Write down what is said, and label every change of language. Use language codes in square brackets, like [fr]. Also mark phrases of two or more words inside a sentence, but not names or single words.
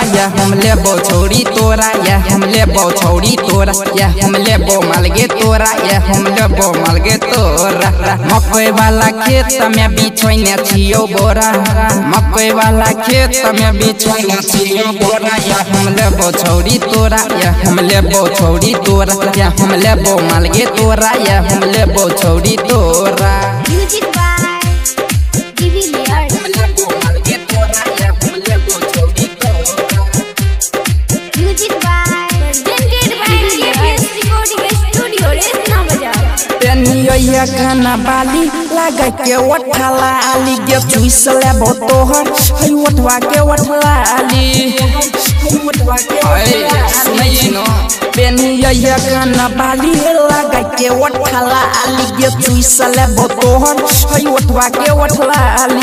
[mai] या हम लेबो छौरी तोरा, या हम लेबो छौरी तोरा, या हम लेबो मालगे तोरा, या हम लेबो मालगे तोरा। मकई वाला खेत में बिछोइने छियो बोरा, मकई वाला खेत में बिछोइने छियो बोरा। या हम लेबो छौरी तोरा, या हम लेबो छौरी तोरा, या हम लेबो मालगे तोरा, या हम लेबो छौरी तोरा। [en] Music by TV Layer. Music by presented by KPS Recording Studio, Resna Bazaar. [mai] पेनिया खाना बाली लगा के उठला आली गे चुइस लेबो तोहर हई उठवा के उठला आली उठवा के नहीं नो। पेनिया खाना बाली लगा के उठला आली गे चुइस लेबो तोहर हई उठवा के उठला आली।